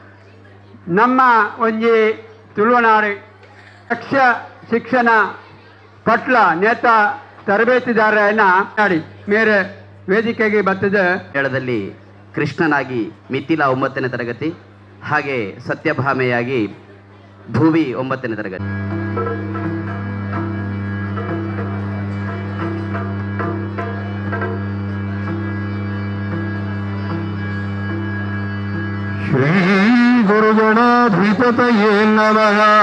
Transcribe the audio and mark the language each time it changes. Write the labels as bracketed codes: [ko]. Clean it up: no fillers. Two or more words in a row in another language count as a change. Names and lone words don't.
[tcy] ನಮ್ಮ ಒಂಜಿ ತುಳುವನಾಡು ಯಕ್ಷ ಶಿಕ್ಷಣ ಪಟ್ಲ ನೇತ ತರಬೇತಿದಾರನ ನಾಡಿ ಮೇರೆ ವೇದಿಕೆಗೆ ಬರ್ತದೆ. [kn] ಮೇಳದಲ್ಲಿ ಕೃಷ್ಣನಾಗಿ ಮಿಥಿಲಾ 9ನೇ ತರಗತಿ ಹಾಗೆ ಸತ್ಯಭಾಮೆಯಾಗಿ ಭೂವಿ 9ನೇ ತರಗತಿ. [sa] ಶ್ರೀ ಗುರುಗಣಾಧಿಪತಯೇ ನಮಃ.